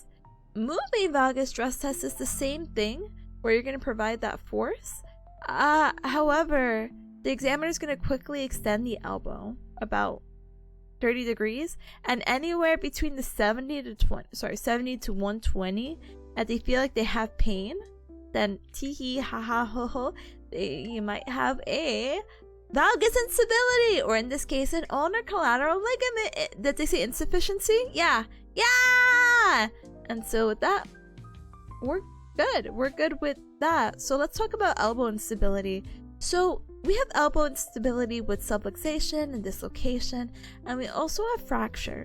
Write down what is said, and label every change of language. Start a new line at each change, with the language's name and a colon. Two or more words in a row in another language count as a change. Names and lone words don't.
English: Moving valgus stress test is the same thing, where you're going to provide that force. However, the examiner is going to quickly extend the elbow about 30 degrees, and anywhere between the 70 to 120, and they feel like they have pain, then tee ha ha ho ho, you might have a valgus instability, or in this case, an ulnar collateral ligament. Did they say insufficiency? Yeah. And so with that, we're good with that. So let's talk about elbow instability. So we have elbow instability with subluxation and dislocation, and we also have fracture.